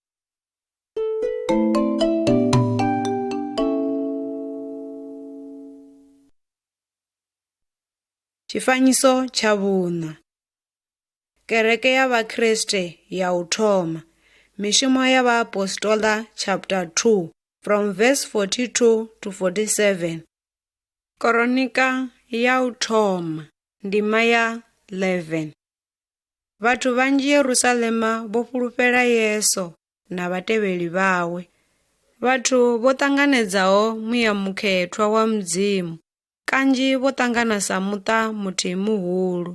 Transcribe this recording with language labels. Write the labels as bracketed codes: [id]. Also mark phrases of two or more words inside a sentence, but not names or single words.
[ve] Tshifanyiso tsha vhuṋa. Kereke ya Vhakriste ya u thoma. Mishumo ya vhaapostola [en] chapter 2 from verse 42 to 47. [ve] Koronika ya u thoma, ndima ya 11. Vhathu vhanzhi Yerusalema vho fhulufhela Yesu na vhatevheli vhawe. Vhathu vho ṱanganedzaho muya mukhethwa wa Mudzimu kanzhi vho ṱangana sa muṱa muthihi muhulu.